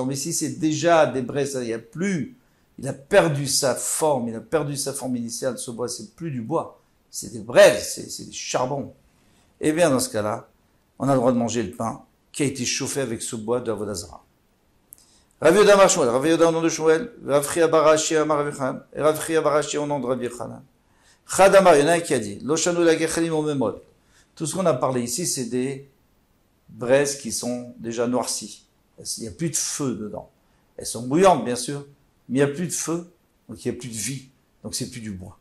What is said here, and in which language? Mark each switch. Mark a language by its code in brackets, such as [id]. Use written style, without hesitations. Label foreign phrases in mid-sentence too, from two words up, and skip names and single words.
[fr] Mais si c'est déjà des braises, il n'y a plus, il a perdu sa forme initiale, ce bois, c'est plus du bois, c'est des braises, c'est des charbons. Eh bien, dans ce cas-là, on a le droit de manger le pain qui a été chauffé avec ce bois de Avodah Zarah. Rav Yehuda Amar Shmuel, Rav Yehuda au nom de Shmuel, Rav Chia bar Ashi Amar Rav Yochanan, et Rav Chia bar Ashi au nom de Rav Yochanan. [he] חד אמר, [fr] il y en a un qui a dit, [he] לא שנו אלא גחלים עוממות. [fr] Tout ce qu'on a parlé ici, c'est des braises qui sont déjà noircies. Il n'y a plus de feu dedans. Elles sont bouillantes, bien sûr, mais il n'y a plus de feu, donc il n'y a plus de vie, donc c'est plus du bois.